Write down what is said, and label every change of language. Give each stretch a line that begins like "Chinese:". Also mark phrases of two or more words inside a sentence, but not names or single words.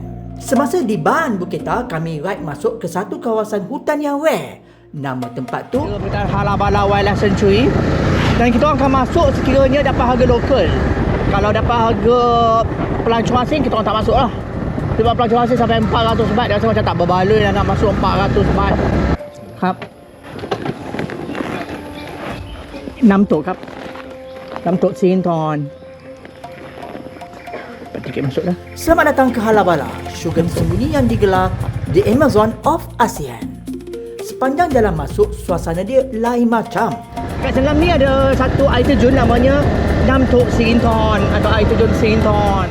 Malay: Semasa di Ban Buketa, kami ride masuk ke satu kawasan hutan yang rare. Nama tempat tu Kita Halabala Wildlife Sanctuary. Dan kita orang akan masuk sekiranya dapat harga lokal. Kalau dapat harga pelancong asing, kita orang tak masuk lah. Sebab pelancong asing sampai 400 baht, dia rasa macam tak berbaloi lah nak masuk 400 baht.
Thai: ครับน้ำตกครับน้ำตกซีนทอน
Malay: tiket masuk dah. Selamat datang ke Halabala, syurga tersembunyi yang digelar
English: The Amazon of ASEAN.
Malay: Sepanjang jalan masuk, suasana dia lain macam. Kat Selam ni ada satu air terjun namanya Nam Tok Sirinthorn atau air terjun Sirinthorn.